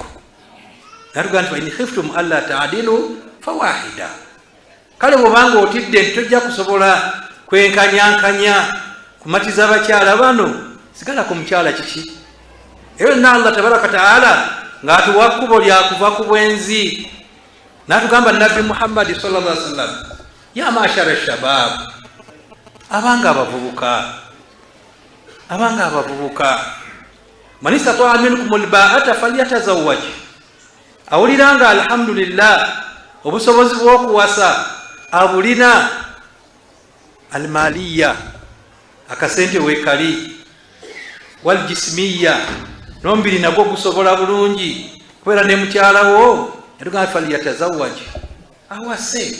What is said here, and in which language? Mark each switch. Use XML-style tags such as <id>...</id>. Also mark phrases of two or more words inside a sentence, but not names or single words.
<lg>N'atugamba nti</lg> <ar>إن خفتم ألا تعدلوا فواحدة.</ar> <lg>Kale bw'obanga otidde nti tojja kusobola kwenkanyankanya kumatiza abakyala bano, sigala ku mukyala kiki? Eyo na</lg> <ar>الله تبارك تعالى</ar> <lg>ng'atuwa kkubo lyakuva ku bwenzi. N'atugamba Nabbi Muhammad</lg> <ar>صلى الله عليه وسلم, يا معشر الشباب,</ar> <lg>abanga abavubuka,</lg> <ar>من استطاع منكم الباءة فليتزوج.</ar> <lg>Awuliranga alhamdulillah obusobozi bw'okuwasa abulina, almaliya akasente weekali,</lg> <ar>والجسمية</ar> <lg>n'omubiri nagwo gusobola bulungi kubeera ne mukyalawo, yatugamba falyatazawwaj, awase.</lg>